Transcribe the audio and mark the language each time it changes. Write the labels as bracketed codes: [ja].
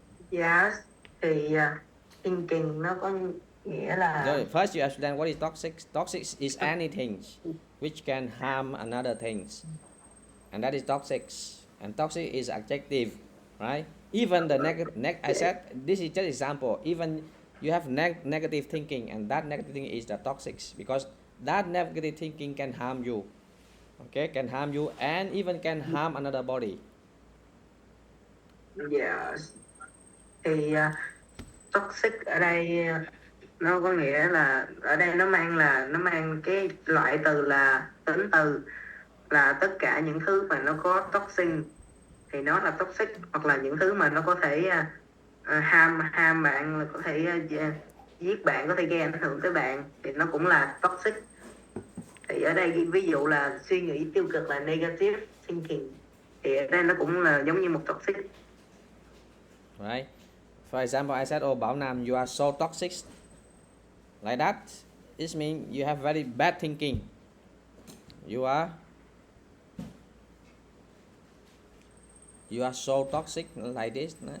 [vi] Yes, thì thinking nó có nghĩa là [en] First you understand what is toxic. Toxic is anything which can harm another things, and that is toxic. And toxic is adjective, right? Even the I said this is just example. Even you have negative thinking, and that negative thinking is the toxic, because that negative thinking can harm you. Okay, can harm you, and even can harm another body. Yes. [vi] Thì toxic ở đây nó có nghĩa là ở đây nó mang cái loại từ là tính từ là tất cả những thứ mà nó có toxin thì nó là toxic, hoặc là những thứ mà nó có thể ham bạn, có thể giết bạn, có thể gây ảnh hưởng tới bạn thì nó cũng là toxic. Thì ở đây ví dụ là suy nghĩ tiêu cực là [en] negative thinking, [vi] thì ở đây nó cũng là giống như một toxic. [en] Right. For example, I said, "Oh, Bảo Nam, you are so toxic." Like that, it means you have very bad thinking. You are so toxic like this.